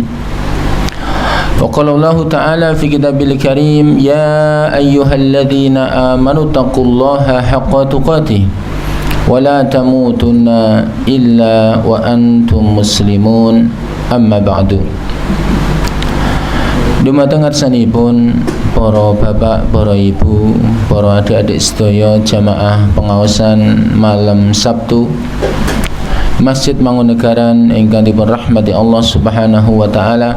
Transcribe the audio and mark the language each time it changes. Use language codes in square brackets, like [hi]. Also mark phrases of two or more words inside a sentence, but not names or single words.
[ar] وقال الله تعالى في كتابه الكريم يا أيها الذين آمنوا اتقوا الله حق تقاته ولا تموتن إلا وأنتم مسلمون أما بعد. [jv] Dumateng ngarsanipun para bapak, para ibu, para adik-adik sedaya jamaah pengaosan malam Sabtu Masjid Mangunagaran ingkang dipun rahmati Allah [ar] سبحانه وتعالى.